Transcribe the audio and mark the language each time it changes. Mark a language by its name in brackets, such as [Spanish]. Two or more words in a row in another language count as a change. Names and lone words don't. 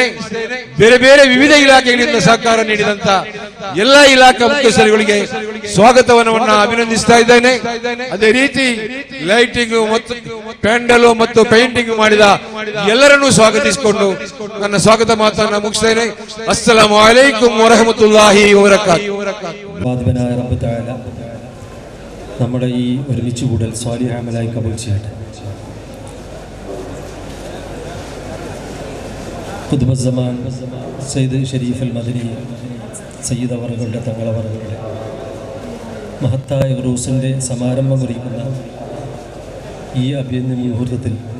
[Kannada] ಬೇರೆ ವಿವಿಧ ಇಲಾಖೆಗಳಿಂದ ಸಹಕಾರ ನೀಡಿದಂತ ಎಲ್ಲ ಇಲಾಖಾ ಮುಖ್ಯಸ್ಥರುಗಳಿಗೆ ಸ್ವಾಗತವನ್ನ ಅಭಿನಂದಿಸ್ತಾ ಇದ್ದೇನೆ. ಅದೇ ರೀತಿ ಲೈಟಿಂಗ್ ಮತ್ತು ಪ್ಯಾಂಡಲ್ ಮತ್ತು ಪೇಂಟಿಂಗ್ ಮಾಡಿದ ಎಲ್ಲರನ್ನೂ ಸ್ವಾಗತಿಸಿಕೊಂಡು ನನ್ನ ಸ್ವಾಗತ ಮಾತನ್ನ ಮುಗಿಸ್ತೇನೆ. [Arabic] السلام عليكم ورحمة الله وبركاته. [Malayalam] നമ്മുടെ ഈ ഒരുമിച്ച് കൂടൽ സ്വാലിഹ് അമലായി കബൂൽ ചെയ്യട്ടെ. ഖുദ്ബുസ്സമാൻ സയ്യിദ് ഷരീഫ് അൽ മദനി സയ്യിദ് അവറുകളുടെ തങ്ങളവറുകളുടെ മഹത്തായ ഉറൂസിൻ്റെ സമാരംഭം കുറിക്കുന്ന ഈ അഭിനന്ദ മുഹൂർത്തത്തിൽ